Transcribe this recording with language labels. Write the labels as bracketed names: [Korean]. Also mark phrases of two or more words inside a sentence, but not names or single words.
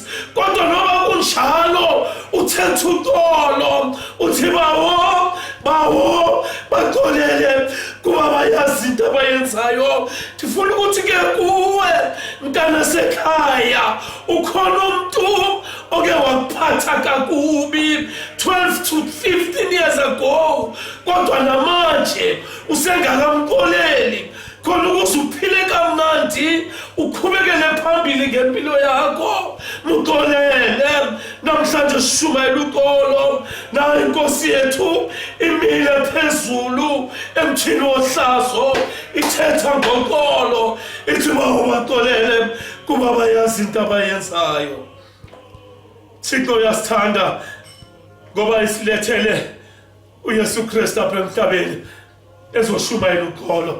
[Xhosa] Kodwa noba kunjalo uthetha uxolo, uthi bawo baxolele kuba bayazi into abayenzayo. Ndifuna ukuthi ke kuwe mntana sekhaya ukhona umntu oke wakuphatha kakubi [English] 12 to 15 years ago, [Xhosa] kodwa namanje usengakamxoleli khona ukuze uphile kamnandi, uqhubekele phambili ngempilo yakho. Muxolele namhlanje, sishumayela uxolo. Nayo inkosi yethu imile phezulu emthini wohlazo ithetha ngoxolo, ithi baxolele kuba bayazi into abayenzayo. Thixo uyasithanda ngoba isilethele uYesu Kristu apha emhlabeni ezoshumayela uxolo.